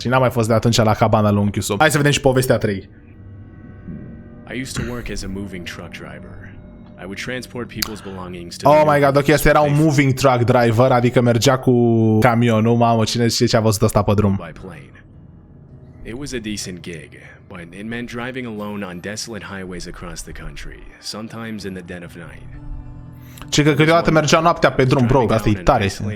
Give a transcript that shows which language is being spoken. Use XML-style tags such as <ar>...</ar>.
<ro>Și n-am mai fost de atunci la cabana lui unchiul său. Hai să vedem și povestea 3.</ro> <en>I used to work as a moving truck driver. I would transport people's belongings to...</en> <ro>Oh my god, ok, asta era un</ro> <en>moving truck driver,</en> <ro>adică mergea cu camionul, mamă, cine știe ce a văzut ăsta pe drum.</ro> <en>It was a decent gig, but it meant driving alone on desolate highways across the country, sometimes in the dead of night.</en> <ro>Ce că câteodată mergea noaptea pe drum, bro, asta e tare.</ro>